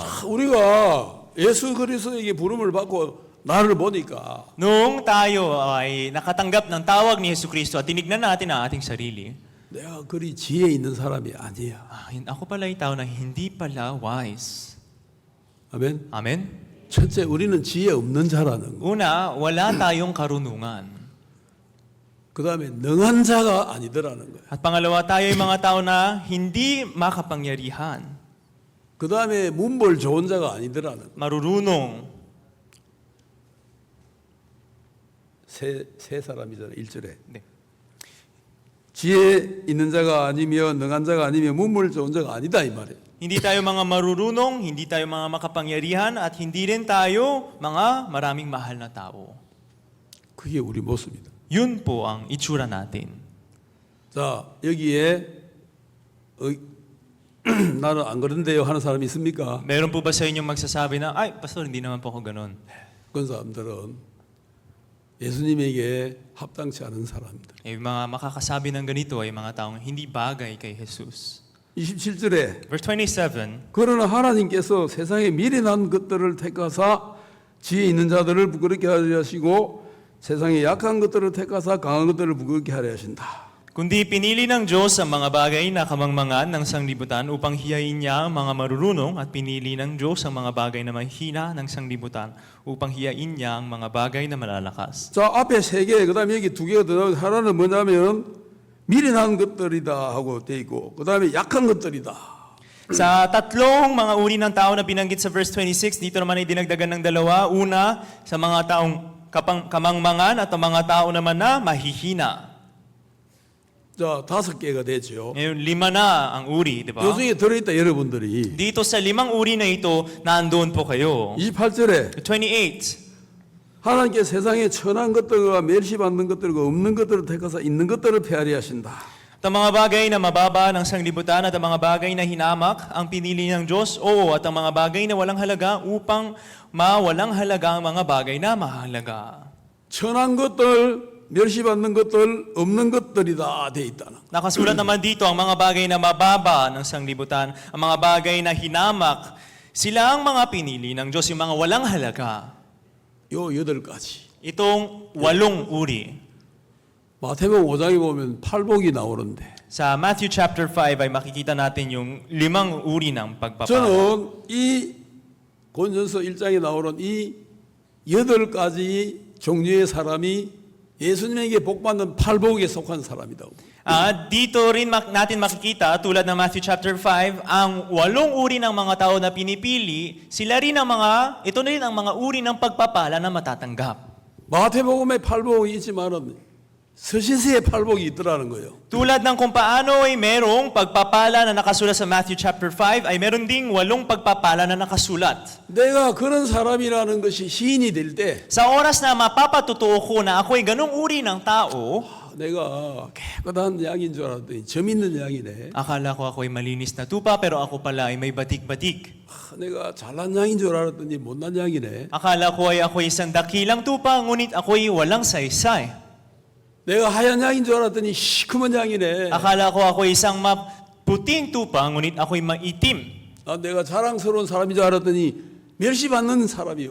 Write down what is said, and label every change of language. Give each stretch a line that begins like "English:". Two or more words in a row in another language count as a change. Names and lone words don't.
Korean: 우리가 예수 그리스도에게 부름을 받고 나를 보니까
Filipino: Noong tayo ay nakatanggap ng tawag ni Jesucristo at tinignan natin ang ating sarili,
Korean: 내가 그리 지혜 있는 사람이 아니야.
Filipino: ako pala yung tao na hindi pala wise.
Korean: 아멘.
Filipino: Amen?
Korean: 첫째 우리는 지혜 없는 자라는 거.
Filipino: Una, wala tayong karunungan.
Korean: 그다음에 능한 자가 아니더라는 거야.
Filipino: At pangalawa, tayo yung mga tao na hindi makapangyarihan,
Korean: 그다음에 문벌 좋은 자가 아니더라는 거.
Filipino: marurunong.
Korean: 세 사람이잖아. 1절에. 네. 지혜 있는 자가 아니며 능한 자가 아니며 문물 좋은 자가 아니다 이 말이에요.
Filipino: Hindi tayo mga marurunong, hindi tayo mga makapangyarihan, at hindi rin tayo mga maraming mahal na tao.
Korean: 그게 우리 모습이다.
Filipino: Yun po ang itsura natin.
Korean: 자 여기에 나는 안 그런데요 하는 사람이 있습니까?
Filipino: Meron po ba sa inyong magsasabi na, ay, pastor, hindi naman po ako ganun?
Korean: 그런 사람들은 예수님에게 합당치 않은 사람들.
Filipino: Yung mga makakasabi ng ganito ay mga taong hindi bagay kay Jesus.
Korean: 27절에
Filipino: Verse 27,
Korean: 그러나 하나님께서 세상에 미련한 것들을 택하사 지혜 있는 자들을 부끄럽게 하려 하시고 세상에 약한 것들을 택하사 강한 것들을 부끄럽게 하려 하신다.
Filipino: kundi pinili ng Diyos ang mga bagay na kamangmangan ng sanglibutan upang hiyain niya ang mga marurunong, at pinili ng Diyos ang mga bagay na mahina ng sanglibutan upang hiyain niya ang mga bagay na malalakas.
Korean: 자 앞에 세 개, 그다음에 여기 두 개가 들어가고 하나는 뭐냐면 미련한 것들이다 하고 돼 있고 그다음에 약한 것들이다.
Filipino: Sa tatlong mga uri ng tao na binanggit sa verse 26, dito naman ay dinagdagan ng dalawa. Una, sa mga taong kamangmangan at ang mga tao naman na mahihina.
Korean: 자 5개가 되죠.
Filipino: Ngayon, 5 na ang uri, di ba?
Korean: 요 중에 들어있다 여러분들이.
Filipino: Dito sa 5 uri na ito, nandoon po kayo.
Korean: 28절에
Filipino: 28.
Korean: 하나님께 세상에 천한 것들과 멸시받는 것들과 없는 것들을 택하사 있는 것들을 폐하리 하신다.
Filipino: At ang mga bagay na mababa ng sanglibutan at ang mga bagay na hinamak ang pinili ng Diyos, oo, at ang mga bagay na walang halaga upang mawalang halaga ang mga bagay na mahalaga.
Korean: 천한 것들, 멸시받는 것들, 없는 것들이다 돼 있다는.
Filipino: Nakasulat naman dito ang mga bagay na mababa ng sanglibutan, ang mga bagay na hinamak, sila ang mga pinili ng Diyos, yung mga walang halaga.
Korean: 요 8가지.
Filipino: Itong 8 uri.
Korean: 마태복음 5장에 보면 팔복이 나오는데
Filipino: Sa Matthew chapter 5 ay makikita natin yung 5 uri ng pagpapala.
Korean: 저는 이 고린도전서 1장에 나오는 이 8가지 종류의 사람이 예수님에게 복받는 팔복에 속한 사람이라고.
Filipino: Dito rin natin makikita, tulad ng Matthew chapter 5, ang 8 uri ng mga tao na pinipili, sila rin ang ito na rin ang mga uri ng pagpapala na matatanggap.
Korean: 마태복음에 팔복이 있지만은 서신서에 팔복이 있더라는 거예요.
Filipino: Tulad ng kung paano ay merong pagpapala na nakasulat sa Matthew chapter 5, ay meron ding 8 pagpapala na nakasulat.
Korean: 내가 그런 사람이라는 것이 시인이 될 때
Filipino: Sa oras na mapapatutuo ko na ako ay ganung uri ng tao,
Korean: 내가 깨끗한 양인 줄 알았더니 점 있는 양이네.
Filipino: akala ko ako ay malinis na tupa pero ako pala ay may batik-batik.
Korean: 내가 잘난 양인 줄 알았더니 못난 양이네.
Filipino: Akala ko ay ako ay isang dakilang tupa, ngunit ako ay walang saysay.
Korean: 내가 하얀 양인 줄 알았더니 시커먼 양이네.
Filipino: Akala ko ako ay isang maputing tupa, ngunit ako ay maitim.
Korean: 내가 자랑스러운 사람인 줄 알았더니 멸시받는 사람이요.